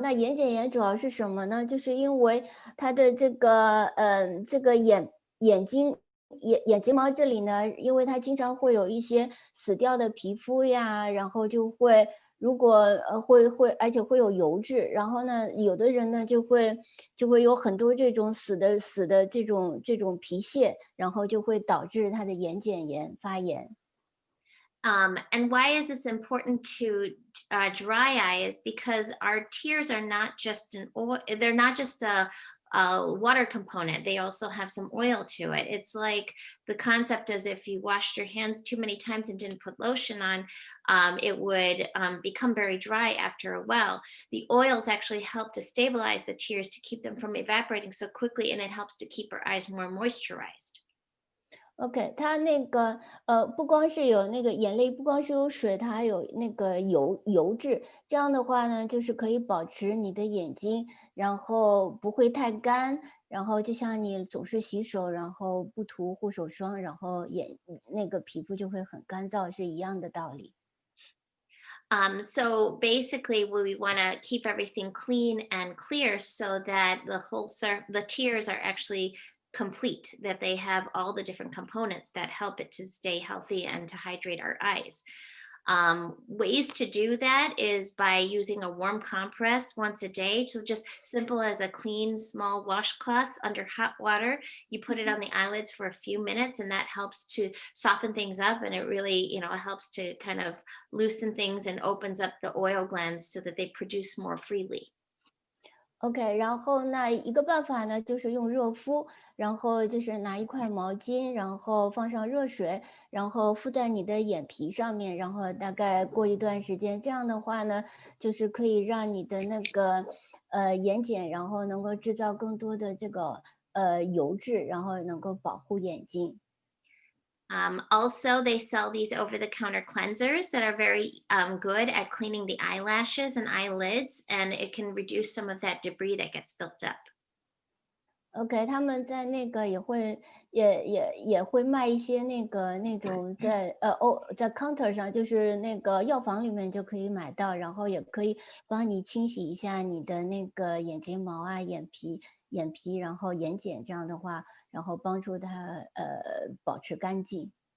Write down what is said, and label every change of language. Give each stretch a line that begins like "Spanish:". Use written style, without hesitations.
Chinese: 那眼睑炎主要是什么呢？就是因为它的这个眼睫毛这里呢，因为它经常会有一些死掉的皮肤呀，然后就会如果而且会有油脂，然后呢，有的人呢就会有很多这种死的这种皮屑，然后就会导致他的眼睑炎发炎。
English: And why is this important to dry eye is because our tears are not just they're not just a water component. They also have some oil to it. It's like the concept is if you washed your hands too many times and didn't put lotion on, it would become very dry after a while. The oils actually help to stabilize the tears to keep them from evaporating so quickly, and it helps to keep our eyes more moisturized.
Chinese: OK，它不光是有那个眼泪，不光是有水，它还有那个油质。这样的话呢，就是可以保持你的眼睛，然后不会太干，然后就像你总是洗手，然后不涂护手霜，然后那个皮肤就会很干燥，是一样的道理。
English: So basically, we want to keep everything clean and clear so that the tears are actually complete, that they have all the different components that help it to stay healthy and to hydrate our eyes. Ways to do that is by using a warm compress once a day. So just simple as a clean small washcloth under hot water. You put it on the eyelids for a few minutes, and that helps to soften things up, and it really helps to kind of loosen things and opens up the oil glands so that they produce more freely.
Chinese: OK，然后那一个办法呢，就是用热敷，然后就是拿一块毛巾，然后放上热水，然后敷在你的眼皮上面，然后大概过一段时间，这样的话呢，就是可以让你的那个眼睑，然后能够制造更多的这个油脂，然后能够保护眼睛。
English: Also, they sell these over-the-counter cleansers that are very good at cleaning the eyelashes and eyelids, and it can reduce some of that debris that gets built up.
Chinese: OK，他们在那个也会卖一些那种在counter 上，就是那个药房里面就可以买到，然后也可以帮你清洗一下你的那个眼睫毛啊、眼皮，然后眼睑，这样的话，然后帮助它保持干净。